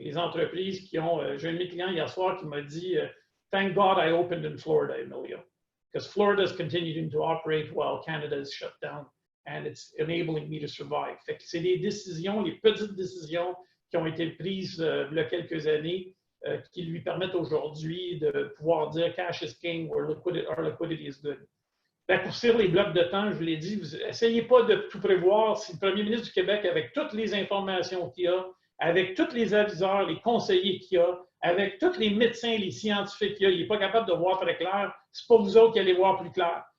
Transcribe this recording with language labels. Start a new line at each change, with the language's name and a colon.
French: Les entreprises qui ont... j'ai un de mes clients hier soir qui m'a dit
English: Thank God I opened in Florida,
French: Emilio.
English: Because Florida is continuing to operate while Canada is shut down. And it's enabling me to survive.
French: C'est des décisions, les petites décisions qui ont été prises il y a quelques années qui lui permettent aujourd'hui de pouvoir dire
English: cash is king or liquidity is good.
French: Raccourcir les blocs de temps, je vous l'ai dit, vous essayez pas de tout prévoir. Si le premier ministre du Québec, avec toutes les informations qu'il a, avec tous les aviseurs, les conseillers qu'il a, avec tous les médecins, les scientifiques qu'il a, il n'est pas capable de voir très clair, c'est pas vous autres qui allez voir plus clair.